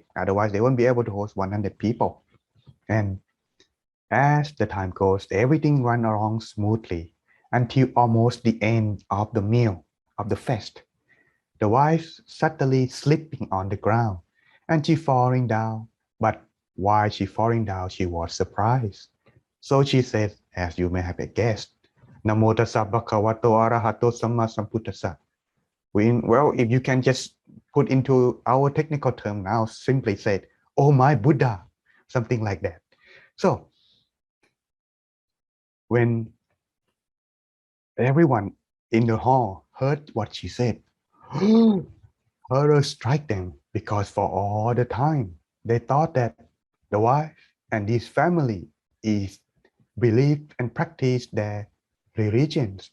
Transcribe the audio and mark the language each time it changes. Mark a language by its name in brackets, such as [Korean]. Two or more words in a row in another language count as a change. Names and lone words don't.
[English] Otherwise, they won't be able to host 100 people. And as the time goes, everything runs along smoothly until almost the end of the meal, of the feast. The wife suddenly slipping on the ground and she falling down. But while she falling down, she was surprised. So she said, as you may have guessed, [Pali] Namo tassa bhagavato arahato samma sambuddhassa. [English] Well, if you can just put into our technical term now, simply said, oh my Buddha, something like that. So when everyone in the hall heard what she said, horror struck them because for all the time, they thought that the wife and his family is believed and practiced their religions.